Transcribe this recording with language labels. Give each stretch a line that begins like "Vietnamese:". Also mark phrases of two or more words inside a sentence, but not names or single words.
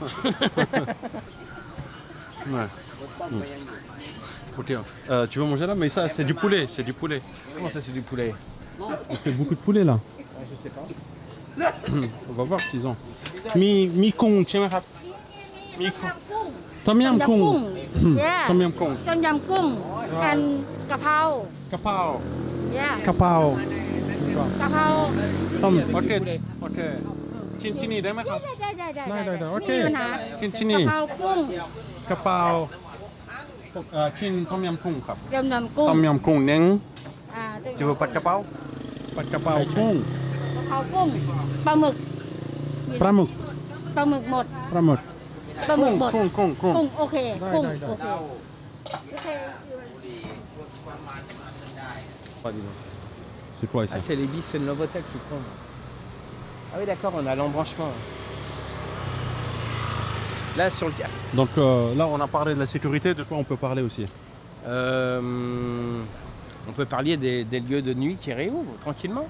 French: Ouais. Ok. Tu veux manger là? Mais ça, c'est du poulet. C'est du poulet. Comment ça, c'est du poulet? On fait beaucoup de poulet là. Je sais pas. On va voir s'ils ont.
Thai: มีกุ้ง,
French: tu sais,
Thai: มีกุ้ง. ต้มยำ ต้มยำกุ้ง kung.
English: yeah
Thai: ต้มยำกุ้ง. ต้มยำกุ้ง and กะเพรา Kapao.
English: yeah
Thai: Kapao. กะเพรา Tom. Ok. Ok. Chinได้ไหมครับ ได้โอเค ไม่มีปัญหา ที่นี่ กะเพรากุ้ง Kapao. Chin ต้มยำกุ้ง ครับ ต้มยำกุ้ง ต้มยำกุ้ง เน้ง ต้ม
French: Tu veux pas de kapao? Pas de
Thai: กะเพรากุ้ง. กะเพรากุ้งปลาหมึก ปลาหมึก ปลาหมึกหมด ปลาหมึก ปลาหมึกหมด กุ้ง กุ้งโอเค ได้ กุ้ง ได้ โอเคโอเค
French: C'est quoi ici? Ah, c'est les bis, c'est le Novotel, je crois. Ah oui, d'accord, on a l'embranchement. Là, sur le cas. Donc là, on a parlé de la sécurité. De quoi on peut parler aussi? On peut parler des lieux de nuit qui réouvrent tranquillement.